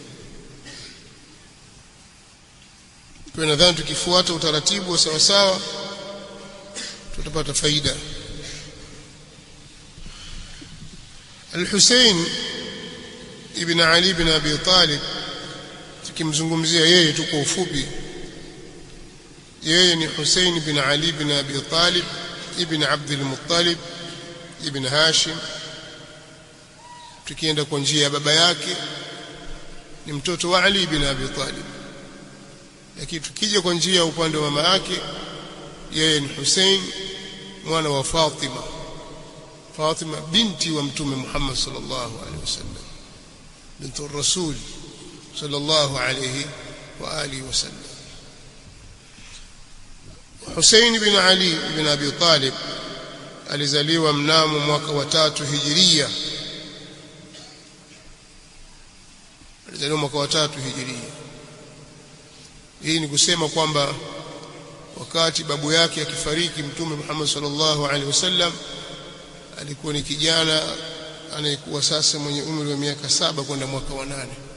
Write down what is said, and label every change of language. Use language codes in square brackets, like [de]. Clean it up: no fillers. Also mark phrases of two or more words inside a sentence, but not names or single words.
[sw] Kwa nadhani tukifuata utaratibu wa sawa sawa tutapata faida. Al-Hussein ibn Ali ibn Abi Talib, tukimzungumzia yeye tu kwa ufupi, yeye ni Hussein ibn Ali ibn Abi Talib ibn Abd al-Muttalib ibn Hashim. Tukienda kwa njia ya baba yake ni mtoto wa Ali ibn Abi Talib, lakini tukija kwa njia ya upande wa mama yake, yeye ni Hussein mwana wa Fatima binti wa Mtume Muhammad [ar] صلى الله عليه وسلم, بنت رسول صلى الله عليه وآله وسلم. [sw] Hussein ibn Ali ibn Abi Talib alizaliwa mnamo mwaka wa 3 Hijiria. Alizaliwa mwaka wa 3 Hijiria. Hii ni kusema kwamba wakati babu yake akifariki Mtume Muhammad [ar] صلى الله عليه وسلم [sw] alikuwa ni kijana anayekuwa sasa mwenye umri wa miaka 7 kwenda mwaka wa 8.